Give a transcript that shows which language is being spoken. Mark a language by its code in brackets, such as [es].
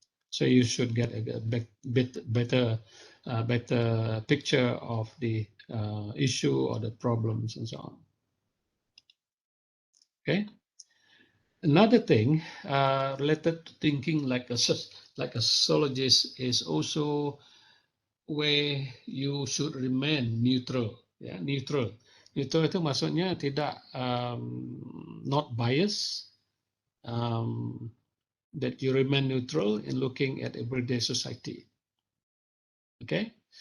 [en] So you should get a bit better picture of the issue or the problems and so on. Okay. Another thing related to thinking like a sociologist is also where you should remain neutral. Ya, neutral. [ms] Neutral itu maksudnya tidak [en] not bias. That you remain neutral in looking at everyday society. Okay.